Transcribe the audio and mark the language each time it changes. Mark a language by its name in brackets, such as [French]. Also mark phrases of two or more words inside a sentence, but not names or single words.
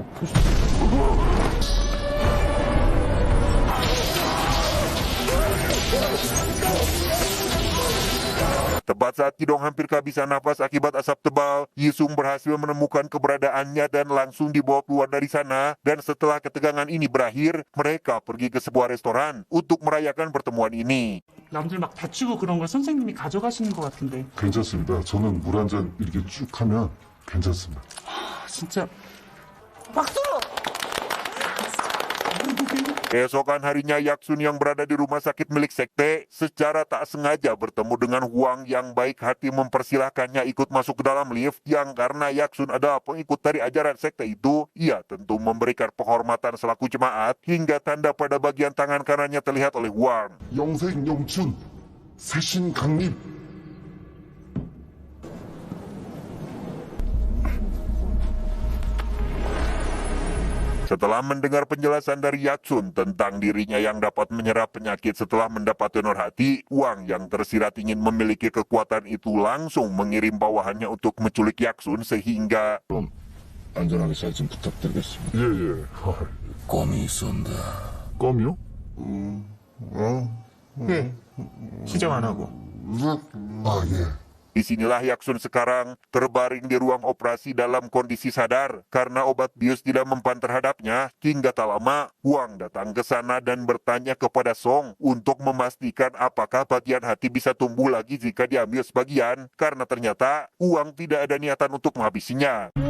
[Indonesian] Tepat saat Kidong hampir kehabisan napas akibat asap tebal, Jisung berhasil menemukan keberadaannya dan langsung dibawa keluar dari sana. Dan setelah ketegangan ini berakhir, mereka pergi ke sebuah restoran untuk merayakan pertemuan ini. [Korean] 남들 막 다치고 그런 걸 선생님이 가져가시는 것 같은데. 괜찮습니다. 저는 물 한 잔 이렇게 쭉 하면 괜찮습니다. 진짜 박수! [Indonesian] Keesokan harinya, Yaksun yang berada di rumah sakit milik sekte secara tak sengaja bertemu dengan Hwang yang baik hati mempersilahkannya ikut masuk ke dalam lift, yang karena Yaksun adalah pengikut dari ajaran sekte itu, ia tentu memberikan penghormatan selaku jemaat hingga tanda pada bagian tangan kanannya terlihat oleh Hwang. [Korean] 영생 영춘 새신 강림. [Indonesian] Setelah mendengar penjelasan dari Yaksun tentang dirinya yang dapat menyerap penyakit setelah mendapat donor hati, Hwang yang tersirat ingin memiliki kekuatan itu langsung mengirim bawahannya untuk menculik Yaksun sehingga [Korean] 안전하게 잘 좀 부탁드리겠습니다. 예. 껌이 있었는데. 껌이요? 시정 안 하고. 아, 예. [Indonesian] disinilah Yaksun sekarang terbaring di ruang operasi dalam kondisi sadar karena obat bius tidak mempan terhadapnya. Hingga tak lama, Hwang datang ke sana dan bertanya kepada Song untuk memastikan apakah bagian hati bisa tumbuh lagi jika diambil sebagian, karena ternyata Hwang tidak ada niatan untuk menghabisinya.